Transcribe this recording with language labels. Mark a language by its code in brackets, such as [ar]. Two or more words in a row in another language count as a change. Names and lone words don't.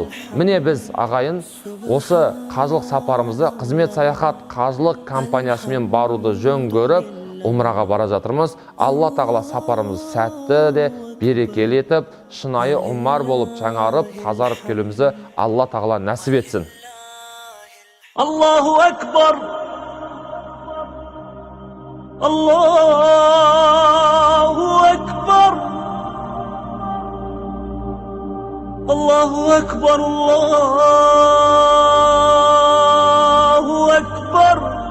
[kk] Міне біз ағайын осы қажылық сапарымызды қызмет саяхат қажылық компаниясымен баруды жөн көріп, умраға бара жатырмыз. Алла тағала сапарымыз сәтті де берекелі етіп, шынайы умар болып жаңарып, тазарып келуімізді Алла тағала нәсіп етсін. [ar] الله أكبر الله أكبر الله أكبر الله أكبر.